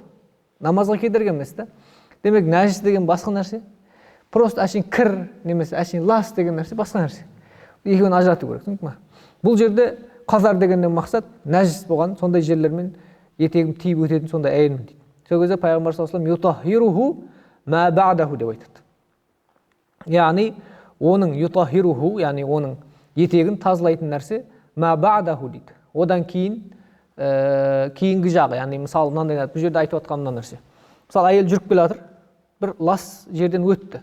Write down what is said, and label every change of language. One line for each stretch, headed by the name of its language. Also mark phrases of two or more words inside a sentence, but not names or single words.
Kazakh: Намазға кедергі емес та. Демек, нәжіс деген басқа нәрсе. Просто әшейін кір немесе әшейін лас деген нәрсе басқа нәрсе. Екеуін ажырату керек, түсіндің ме? Бұл жерде қазар дегеннен мақсат нәжіс болған сондай жерлермен етегім тиіп өтетін сондай әйелмін дейді. Сол кезде пайғамбар
Arabic: صلى الله عليه وسلم يطهره ما بعده
Kazakh: деп айтады. Яғни оның ютахируху, яғни оның етегін тазалайтын нәрсе
Arabic: ما بعده
Kazakh: дейді. Одан кейінгі жағы, яғни мысалы мынандай бұл жерде айтып отқан мына нәрсе. Мысалы әйел жүріп келе жатыр, бір лас жерден өтті.